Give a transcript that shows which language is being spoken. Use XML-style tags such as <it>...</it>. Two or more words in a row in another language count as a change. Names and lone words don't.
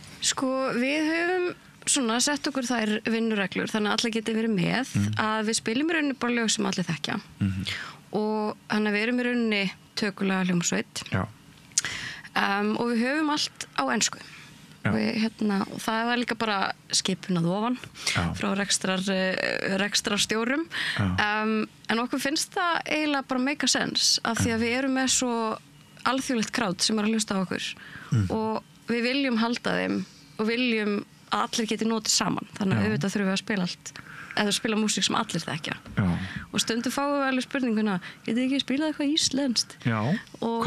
<is>Við höfum sett okkur þær vinnureglur þannig að allir geti verið með að við spilum í rauninni bara lög sem allir þekkja og þannig að við erum í rauninni tökulega hljómsveit og við höfum allt á ensku og það var líka bara skipun að ofan frá rekstrarstjórum en okkur finnst það eiginlega bara</is> <en>make a sense</en> <is>af því að við erum með svo alþjóðlegt krát sem er að hlusta á okkur og við viljum halda þeim og viljum að allir geti notið saman þannig að auðvitað þurfum við að spila allt eða spila músík sem allir þekkja og stundum fáum við alveg spurninguna getið ekki spilað eitthvað íslenskt og</is>